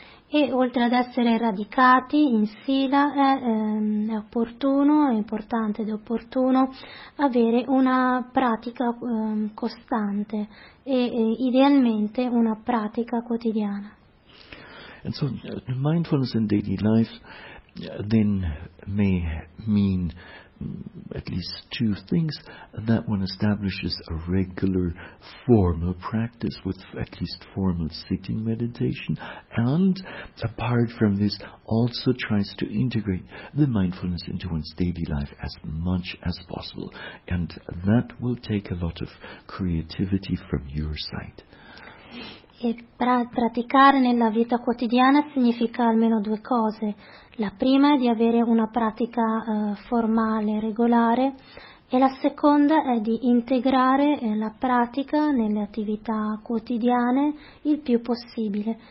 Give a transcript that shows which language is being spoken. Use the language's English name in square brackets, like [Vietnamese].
[Italian] E oltre ad essere radicati in Sila, è opportuno, è importante ed opportuno avere una pratica costante e idealmente una pratica quotidiana. [English] And so, mindfulness in daily life then may mean at least two things: that one establishes a regular formal practice with at least formal sitting meditation, and apart from this also tries to integrate the mindfulness into one's daily life as much as possible, and that will take a lot of creativity from your side. [Italian] E praticare nella vita quotidiana significa almeno due cose. La prima è di avere una pratica formale, regolare, e la seconda è di integrare la pratica nelle attività quotidiane il più possibile.